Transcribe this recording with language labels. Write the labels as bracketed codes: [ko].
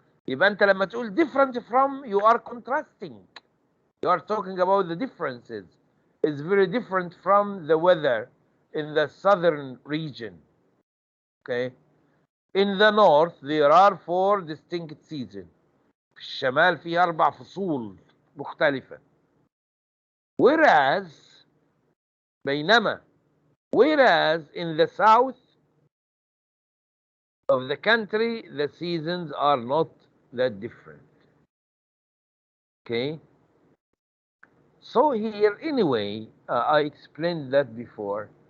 [ar] يبقى أنت لما تقول [en] different from you are contrasting. You are talking about the differences. It's very different from the weather in the southern region. Okay. In the north there are 4 distinct seasons. [ar] في الشمال في 4 فصول مختلفة. [en] Whereas بينما whereas in the south of the country the seasons are not that different. Okay. So here anyway, I explained that before.